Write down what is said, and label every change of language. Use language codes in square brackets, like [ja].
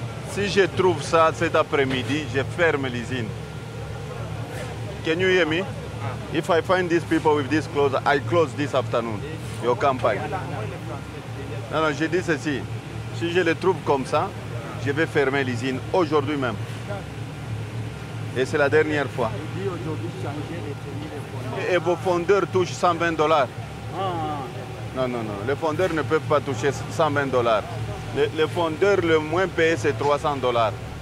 [fr] Si je trouve ça cet après-midi, je ferme l'usine. [en] Can you hear me? If I find these people with these clothes, I close this afternoon. [fr] Your campagne. Non, non, je dis ceci. Si je les trouve comme ça, je vais fermer l'usine aujourd'hui même. Et c'est la dernière fois. Et vos fondeurs touchent $120. Non, non, non. Les fondeurs ne peuvent pas toucher $120. Les fondeurs le moins payé, c'est $300.